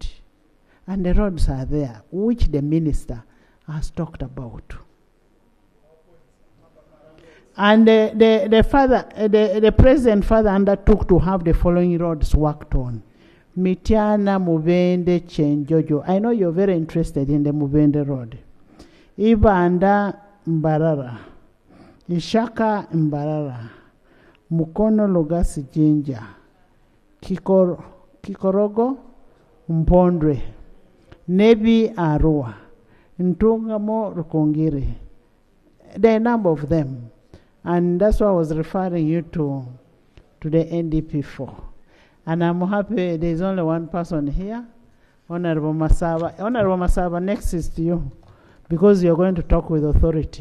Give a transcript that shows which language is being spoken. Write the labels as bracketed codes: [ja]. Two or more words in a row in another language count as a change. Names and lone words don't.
[en] And the roads are there, which the minister has talked about. And the president further undertook to have the following roads worked on. Mitiana, Mubende, Chenjojo. I know you're very interested in the Mubende road. Ibanda, Mbarara. Ishaka, Mbarara. Mukono, Logasi, Jinja. Kikorogo, Mpondwe. Nebi, Arua. Ntungamo, Rukongiri. There are a number of them. And that's why I was referring you to the NDP4. And I'm happy there's only one person here, Honorable Masaba. Honorable Masaba, next is to you, because you're going to talk with authority.